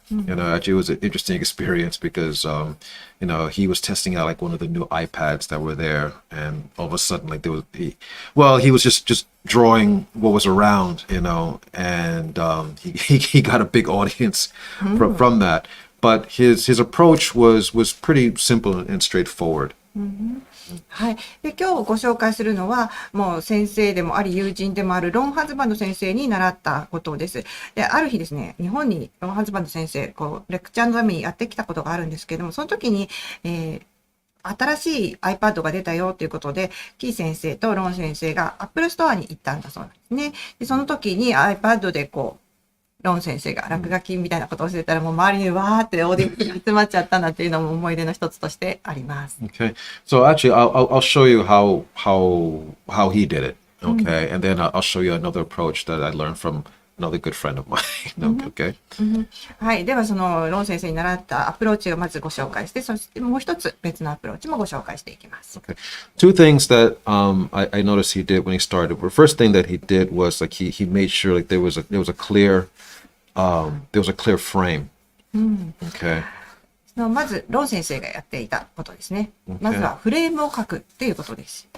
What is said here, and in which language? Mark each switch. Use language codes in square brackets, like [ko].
[en] Actually it was an interesting experience because he was testing out like one of the new iPads that were there, and all of a sudden like he was just drawing what was around, and he got a big audience from that. But his approach was pretty simple and straightforward. [ja] はい。で、今日ご紹介するのは、もう先生でもあり、友人でもあるロン・ハズバンド先生に習ったことです。で、ある日ですね、日本にロン・ハズバンド先生、レクチャーのためにやってきたことがあるんですけれども、その時に、新しい iPad が出たよということで、キー先生とロン先生が Apple ストアに行ったんだそうなんですね。で、その時に iPad でロン先生が落書きみたいなことをしてたら、もう周りにわーってオーディエンスが集まっちゃったなっていうのも思い出の一つとしてあります。 [en] Okay. So actually, I'll show you how he did it. Okay, and then I'll show you another approach that I learned from another good friend of mine. Okay. [ja] はい。では、そのロン先生に習ったアプローチをまずご紹介して、そしてもう一つ別のアプローチもご紹介していきます。 [en] Okay. Two things that I noticed he did when he started. The first thing that he did was like he made sure like there was a clear frame. Okay. [ja] まず、ロン先生がやっていたことですね。まずはフレームを書くっていうことです。